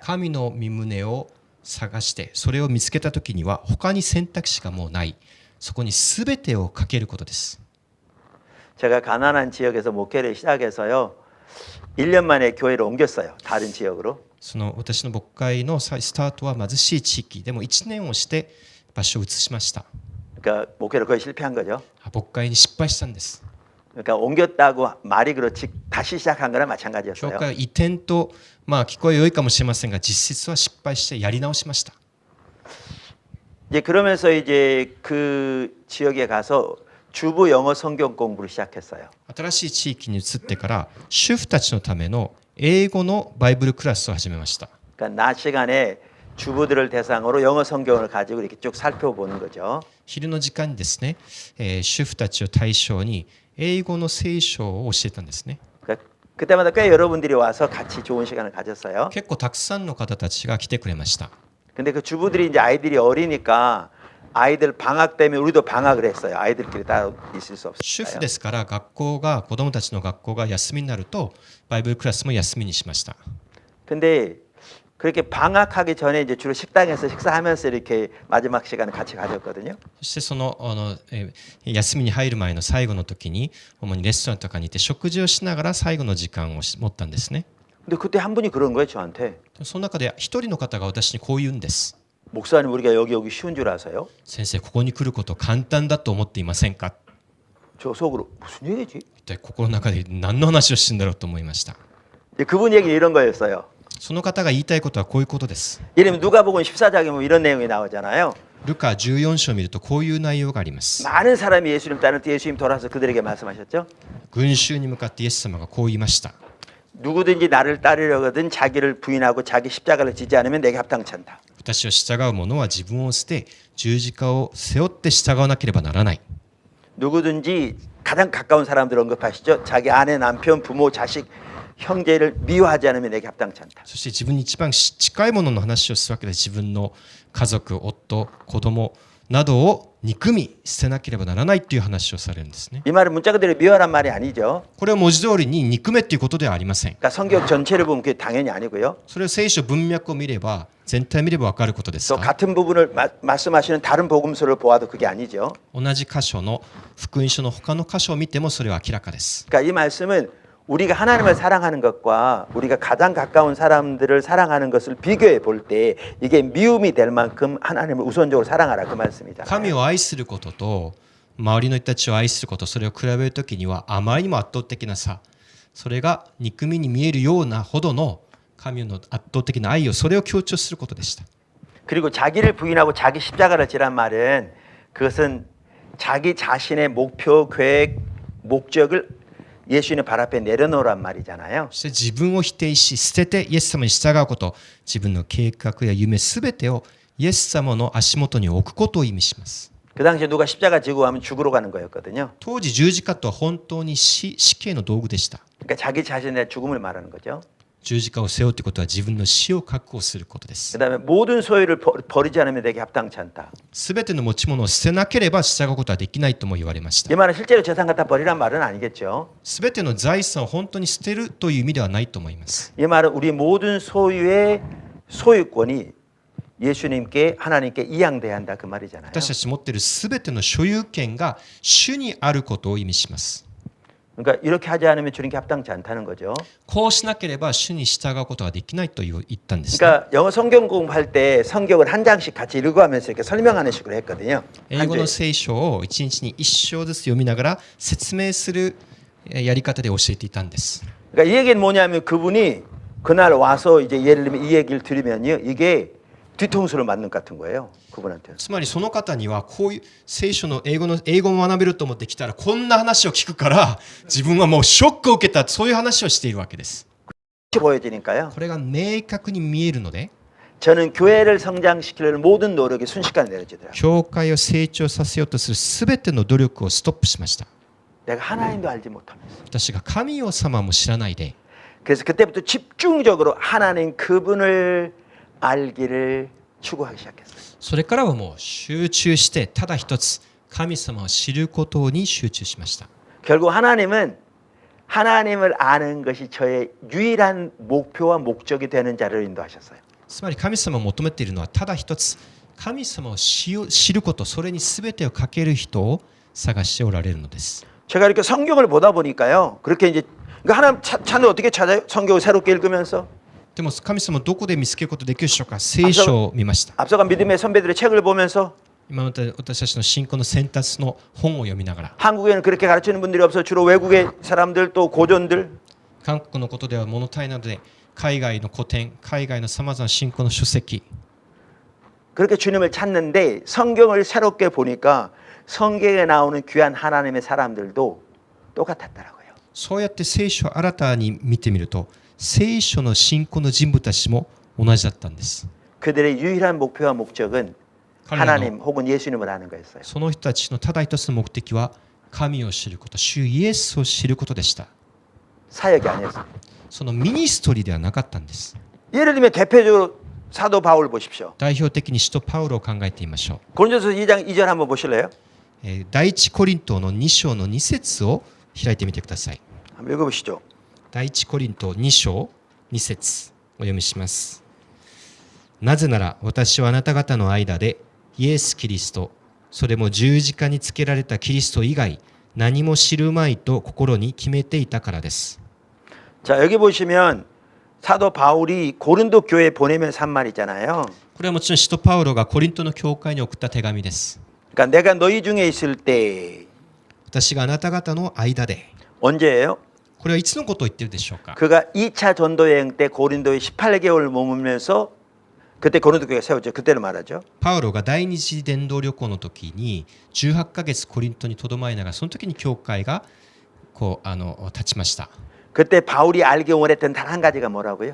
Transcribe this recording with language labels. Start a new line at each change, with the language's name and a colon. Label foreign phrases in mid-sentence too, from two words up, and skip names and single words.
Japanese: 神の御胸を探してそれを見つけた時には他に選択肢がもうない。そこにすべてをかけることです。
Korean: 제가 가난한 지역에서 목회를 시작해서요. 1년 만에 교회를 옮겼어요. 다른 지역으로.
Japanese: その私の牧会のスタートは貧しい地域でも1年をして場所を移しました。
Korean: 그러니까 목회를 거의 실패한 거죠.
Japanese: 牧会に失敗したんです。
Korean: 그러니까 옮겼다고 말이 그렇지 다시 시작한 거나
Japanese: 教
Korean: 마찬가지였어요.
Japanese: 会は移転と、聞こえ良いかもしれませんが実質は失敗してやり直しました。
Korean: 이제 그러면서 이제 그 지역에 가서 주부 영어 성경 공부를 시작했어요.
Japanese: 新しい地域に移ってから主婦たちのための英語のバイブルクラスを始めました。
Korean: 그러니까 낮 시간에 주부들을 대상으로 영어 성경을 가지고 이렇게 쭉 살펴보는 거죠.
Japanese: 昼の時間にですね、主婦たちを対象に英語の聖書を教えたんですね。
Korean: 그러니까 그때마다 꽤 여러분들이 와서 같이 좋은 시간을 가졌어요.
Japanese: 結構たくさんの方たちが来てくれました。
Korean: 근데 그 주부들이 이제 아이들이 어리니까 아이들 방학 때문에 우리도 방학을 했어요. 아이들끼리 다 있을 수
Japanese: 主婦
Korean: 없어요.
Japanese: ですから子供たちの学校が休みになるとバイブルクラスも休みにしました。
Korean: 근데 그렇게 방학하기 전에 이제 주로 식당에서 식사하면서 이렇게 마지막 시간을 같이 가졌거든요.
Japanese: そしてその休みに入る前の最後の時に主にレストランとかにいて食事をしながら最後の時間を持ったんですね。
Korean: 근데 그때 한 분이 그런 거예요, 저한테.
Japanese: その中で一人の方が私にこう言うんです。
Korean: 목사님, 우리가 여기 오기 쉬운 줄 아세요?
Japanese: 先生、ここに来ること簡単だと思っていませんか？
Korean: 저 속으로 무슨 얘기지?
Japanese: 一体心の中で何の話をしてるんだろうと思いました。
Korean: 그분 얘기는 이런 거였어요.
Japanese: その方が言いたいことはこういうことです。
Korean: 예를 들면 누가복음 14장에 뭐 이런 내용이 나오잖아요.
Japanese: ルカ14章を見るとこういう内容があります。
Korean: 많은 사람이 예수님 따를 때 예수님 돌아서 그들에게 말씀하셨죠.
Japanese: 群衆に向かってイエス様がこう言いました。
Korean: 누구든지 나를 따르려거든 자기를 부인하고 자기 십자가를 지지 않으면 내게 합당치 않다.
Japanese: 私を従う者は自分を捨て十字架を背負って従わなければならない。
Korean: 누구든지 가장 가까운 사람들 언급하시죠. 자기 아내, 남편, 부모, 자식, 형제를 미워하지 않으면 내게 합당치 않다.
Japanese: そして自分に一番近いものの話をするわけで、自分の家族、夫、子供などを憎み捨てなければならないという話をされるんですね。
Korean: 이 말은 문자 그대로 미워란 말이 아니죠.
Japanese: これは文字通りに憎めっていうことではありません。
Korean: 그러니까 성경 전체를 보면 그게 당연히 아니고요.
Japanese: それを聖書文脈を見れば、全体を見れば分かることです
Korean: 또
Japanese: が、
Korean: 같은 부분을 말씀하시는 다른 복음서를 보아도 그게 아니죠.
Japanese: 同じ箇所の福音書の他の箇所を見てもそれは明らかです。
Korean: 그러니까 이 말씀은 우리가 하나님을 사랑하는 것과 우리가 가장 가까운 사람들을 사랑하는 것을 비교해 볼 때 이게 미움이 될 만큼 하나님을 우선적으로 사랑하라 그 말씀이잖아요.
Japanese: 神を愛することと周りの人たちを愛すること、それを比べるときにはあまりにも圧倒的な差、それが憎みに見えるようなほどの神の圧倒的な愛を、それを強調することでした。
Korean: 그리고 자기를 부인하고 자기 십자가를 지란 말은 그것은 자기 자신의 목표, 계획, 목적을 예수님의 발 앞에 내려놓으란 말이잖아요.
Japanese: そして自分を否定し捨ててイエス様に従うこと、自分の計画や夢すべてをイエス様の足元に置くことを意味します。
Korean: 그 당시에 누가 십자가 지고 가면 죽으러 가는 거였거든요.
Japanese: 当時十字架とは本当に死刑の道具でした。
Korean: 그러니까 자기 자신의 죽음을 말하는 거죠.
Japanese: 十字架を背負うということは自分の死を確保することです。
Korean: 그다음에 모든 소유를 버리지 않으면 내게 합당치 않다.
Japanese: すべての持ち物を捨てなければ従うことはできないとも言われました。
Korean: 이 말은 실제로 재산 갖다 버리란 말은 아니겠죠.
Japanese: すべての財産を本当に捨てるという意味ではないと思います。
Korean: 이 말은 우리 모든 소유의 소유권이 예수님께 하나님께 이양돼야 한다 그 말이잖아요.
Japanese: 私たち持っているすべての所有権が主にあることを意味します。
Korean: 그러니까 이렇게 하지 않으면 주님께 합당치 않다는 거죠.
Japanese: こうしなければ主に従うことができないと言ったんですね。
Korean: 그러니까 영어 성경 공부할 때 성경을 한 장씩 같이 읽어가면서 이렇게 설명하는 식으로 했거든요.
Japanese: 英語の聖書を一日に一章ずつ読みながら説明するやり方で教えていたんです。
Korean: 그러니까 이 얘기는 뭐냐면 그분이 그날 와서 이제 예를 들면 이 얘기를 들으면요, 이게 뒤통수를 맞는 것 같은 거예요. 그분한테.
Japanese: つまりその方にはこういう聖書の英語を学べると思ってきたらこんな話を聞くから自分はもうショックを受けた、そういう話をしているわけです。
Korean: 보여지니까요.
Japanese: これが明確に見えるので
Korean: 저는 교회를 성장시키려는 모든 노력이 순식간에 내려지더라고요.
Japanese: 教会を成長させようとするすべての努力をストップしました。
Korean: 내가 하나님도 알지 못하면서.
Japanese: 私が神様も知らないで、
Korean: 그래서 그때부터 집중적으로 하나님 그분을 알기를 추구하기 시작했어요.
Japanese: それからはもう集中してただ一つ神様を知ることに集中しました。
Korean: 결국 하나님은 하나님을 아는 것이 저의 유일한 목표와 목적이 되는 자를 인도하셨어요.
Japanese: つまり神様を求めているのはただ一つ、神様を知ること、それに全てをかける人を探しておられるのです。
Korean: 제가 이렇게 성경을 보다 보니까요. 그렇게 이제 그러니까 하나님 찾는 어떻게 찾아요? 성경을 새롭게 읽으면서.
Japanese: でも神様をどこで見つけることできるでしょうか。聖書を見ました。
Korean: 앞서간 믿음의 선배들의 책을 보면서
Japanese: 今まで私たちの信仰の先達の本を読みながら、
Korean: 한국에는 그렇게 가르치는 분들이 없어 주로 외국의 사람들 또 고전들
Japanese: 韓国のことでは物足りなので海外の古典、海外のさまざまな信仰の書籍、
Korean: 그렇게 주님을 찾는데 성경을 새롭게 보니까 성경에 나오는 귀한 하나님의 사람들도 똑같았더라고요.
Japanese: そうやって聖書を新たに見てみると聖書の信仰の人物たちも同じだったんです。
Korean: 그들의 유일한 목표와 목적은
Japanese: 彼ら
Korean: 하나님
Japanese: の
Korean: 혹은 예수님을 아는 거였어요.
Japanese: その人たちのただ一つの目的は神を知ること、主イエスを知ることでした。
Korean: 사역이 아니었어요.
Japanese: そのミニストリーではなかったんです。
Korean: 예를 들면 대표적으로 사도 바울 보십시오.
Japanese: 代表的に使徒パウロを考えてみましょ
Korean: 고린도서 2장 2절 한번 보실래요?
Japanese: う。第一コリントの2章の2節を開いてみてください。
Korean: 한번 읽어보시죠.
Japanese: 第一コリント2章2節お読みします。なぜなら私はあなた方の間でイエス・キリスト、それも十字架につけられたキリスト以外何も知るまいと心に決めていたからです。
Korean: 자, 여기 보시면 사도 바울이 고린도 교회에 보내면서 한 말이잖아요.
Japanese: これはもちろん使徒パウロがコリントの教会に送った手紙です。
Korean: 그러니까 내가 너희 중에 있을 때
Japanese: 私があなた方の間で、
Korean: 언제예요?
Japanese: これはいつのことを言っているでしょうか。
Korean: 그가 2차 전도 여행 때 고린도에 18개월 머물면서 그때 고린도 교회가 세웠죠. 그때를 말하죠.
Japanese: パウロが第二次伝道旅行の時に18ヶ月コリントにとどまりながら、その時に教会がこう立ちました。
Korean: 그때 바울이 알기 원했던 단 한 가지가 뭐라고요?